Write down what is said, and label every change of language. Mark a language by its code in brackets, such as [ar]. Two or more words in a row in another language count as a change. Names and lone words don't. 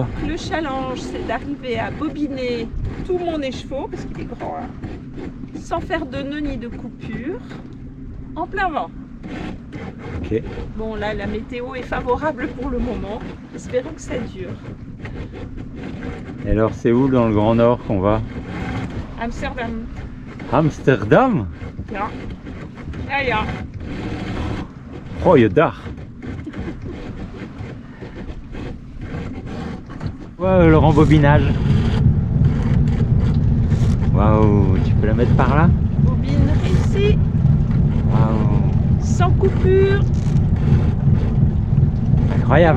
[fr] Le challenge, c'est d'arriver à bobiner tout mon écheveau, parce qu'il est grand, hein, sans faire de nœud ni de coupure, en plein vent. Ok. Bon, là, la météo est favorable pour le moment. Espérons que ça dure. Et alors, c'est où dans le Grand Nord qu'on va? Amsterdam. Amsterdam? [nl] Ja. Ja, ja. Goeie dag. [fr] Wow, le rembobinage. Waouh, tu peux la mettre par là? Bobine ici, Waouh, sans coupure. incroyable.